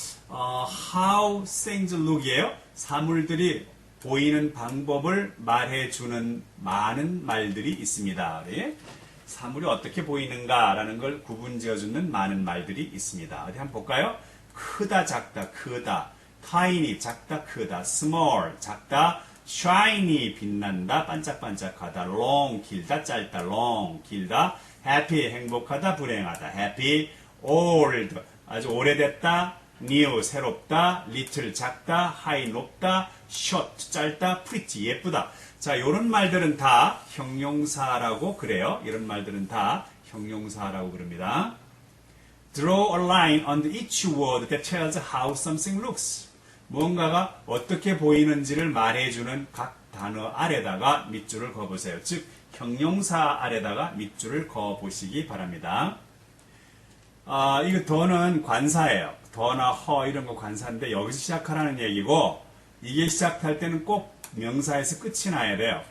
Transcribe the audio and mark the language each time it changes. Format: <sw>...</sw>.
<en>How things look이에요.</en> <ko>사물들이 보이는 방법을 말해주는 많은 말들이 있습니다. 네? 사물이 어떻게 보이는가라는 걸 구분지어주는 많은 말들이 있습니다. 어디 한번 볼까요? 크다, 작다, 크다. tiny, 작다, 크다. small, 작다. shiny, 빛난다, 반짝반짝하다. long, 길다, 짧다. long, 길다. happy, 행복하다, 불행하다. happy, old, 아주 오래됐다. new, 새롭다. little, 작다. high, 높다. short, 짧다. pretty, 예쁘다. 자, 요런 말들은 다 형용사라고 그래요. 이런 말들은 다 형용사라고 그럽니다.</ko> <en>Draw a line under each word that tells how something looks.</en> <ko>뭔가가 어떻게 보이는지를 말해주는 각 단어 아래다가 밑줄을 그어보세요. 즉, 형용사 아래다가 밑줄을 그어보시기 바랍니다. 이거 더는 관사예요. 더나 허 이런 거 관사인데 여기서 시작하라는 얘기고 이게 시작할 때는 꼭 명사에서 끝이 나야 돼요.</ko>